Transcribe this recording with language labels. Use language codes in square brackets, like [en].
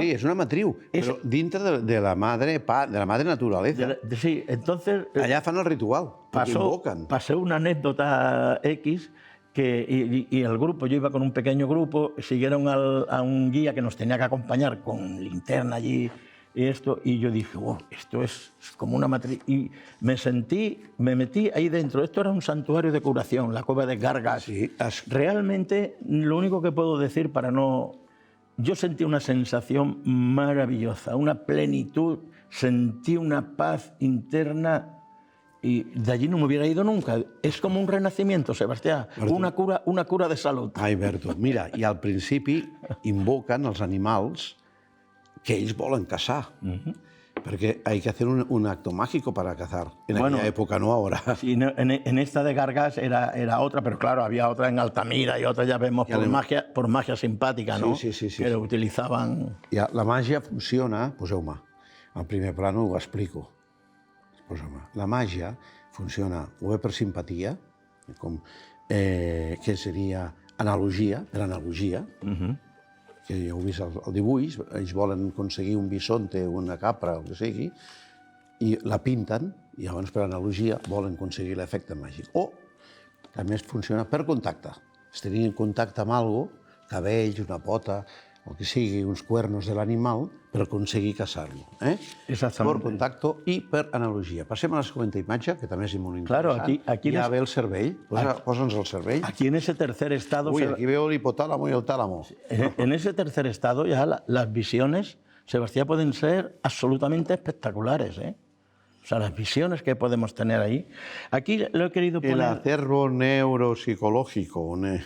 [ca] Sí, és una matriu, però dintre de la [es] madre naturaleza. Sí, entonces... [ca] Allà fan el ritual, [es] porque invocan. Pasó una anécdota X y el grupo, yo iba con un pequeño grupo, siguieron a un guía que nos tenía que acompañar con linterna allí y yo dije, wow, esto es como una matriz. Y me metí ahí dentro. Esto era un santuario de curación, la cueva de Gargas. Sí, Realmente, lo único que puedo decir para no... Yo sentí una sensación maravillosa, una plenitud, sentí una paz interna y de allí no me hubiera ido nunca. Es como un renacimiento, Sebastián, una cura de salud. [ca] Ai, Berto, mira, i al principi invoquen els animals que ells volen caçar. [es] Porque hay que hacer un acto mágico para cazar. En aquella época, no ahora. Sí, en esta de Gargas era otra, pero claro, había otra en Altamira y otra ya vemos por magia simpática, ¿no? Sí. Que lo utilizaban... [ca] La màgia funciona... Poseu-me, al primer plano ho explico. Poseu-me. La màgia funciona o bé per simpatia, com, que seria analogia, per analogia, que ja heu vist el dibuix, ells volen aconseguir un bisonte o una capra, o el que sigui, i la pinten, i llavors per analogia volen aconseguir l'efecte màgic. O també funciona per contacte. Es tenien contacte amb algo, cabells, una pota, el que sigui, uns cuernos de l'animal, per aconseguir caçar-lo. Exactament. Per contacte i per analogia. Passem a la següent imatge, que també és molt interessant. [es] Claro, aquí [ca] ja ve el cervell. Posa'ns el cervell. [es] Aquí en ese tercer estado... Uy, aquí veo el hipotálamo y el tálamo. En ese tercer estado ya las visiones, Sebastián, pueden ser absolutamente espectaculares, ¿eh? O sea, las visiones que podemos tener ahí. Aquí lo he querido poner... El acervo neuropsicológico,